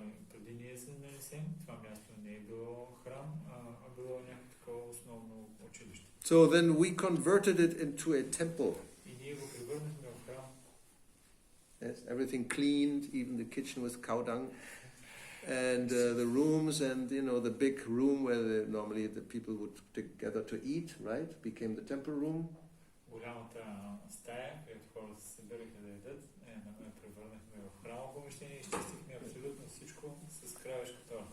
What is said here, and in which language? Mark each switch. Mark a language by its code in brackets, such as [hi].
[bg] преди ние се нанесем, това място не е било храм, а било някакво такова основно училище. [en] So then we converted it into a temple. [bg] И ние го превърнахме в храм. [en] Yes, everything cleaned, even the kitchen with cow dung. And the rooms and, the big room where normally the people would gather to eat, right, became the temple room. [bg] Голямата стая, където хората се събираха да ядат, превърнахме в храмо помещение и изчистихме абсолютно всичко с кравешката.